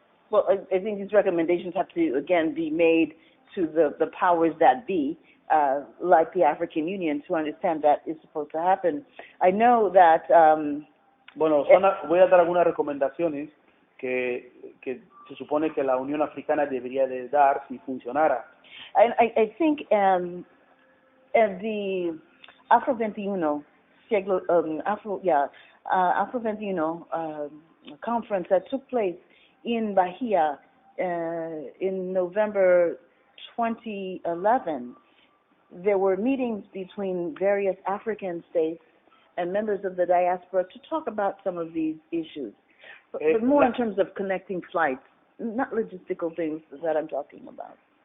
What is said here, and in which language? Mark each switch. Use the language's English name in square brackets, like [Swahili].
[English] Well, I think these recommendations have to, again, be made to the powers that be, like the African Union, to understand that is supposed to happen. I know that... [Spanish] Bueno, voy a dar algunas recomendaciones que se supone que la Unión Africana debería de dar si funcionara. [English] I think the Afro 21 Afro 21 conference that took place in Bahia in November 2011, there were meetings between various African states and members of the diaspora to talk about some of these issues, but more in terms of connecting flights, not logistical things that I'm talking about.